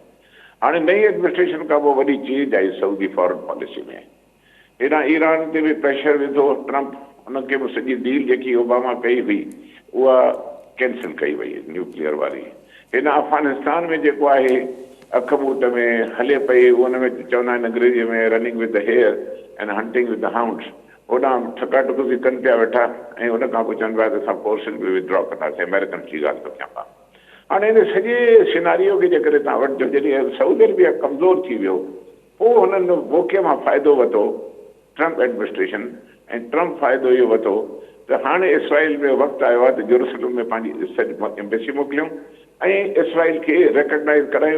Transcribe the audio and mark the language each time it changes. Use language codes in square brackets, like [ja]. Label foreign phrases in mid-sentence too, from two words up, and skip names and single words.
[sd] हाणे नई एडमिनिस्ट्रेशन खां पोइ वॾी चेंज आई सऊदी [en] foreign policy [sd] में। हेॾां ईरान ते बि प्रेशर विधो ट्रम्प, हुनखे बि सॼी डील जेकी ओबामा कई हुई उहा कैंसिल कई वई न्यूक्लियर वारी। हेॾां अफ़गानिस्तान में जेको आहे अखबूट में हले पई, उन में चवंदा आहिनि अंग्रेजीअ में [en] running with the hare and hunting with the hounds. [sd] होॾां ठका टुक बि कनि पिया वेठा, ऐं हुन खां पोइ चवनि पिया त असां फोर्सिस बि विड्रॉ कंदासीं, अमेरिकन जी ॻाल्हि थो कयां। हाणे हिन सॼे सिनारियो खे जेकॾहिं तव्हां वठिजो, जॾहिं सऊदी अरेबिया कमज़ोर थी वियो, पोइ हुननि मौक़े मां फ़ाइदो वरितो ट्रम्प एडमिनिस्ट्रेशन, ऐं ट्रम्प फ़ाइदो इहो वरितो त हाणे इसराइल में वक़्तु आयो आहे त जेरूसलम में पंहिंजी एम्बेसी मोकिलियूं ऐं इसराइल खे रिकग्नाइज़ करायूं।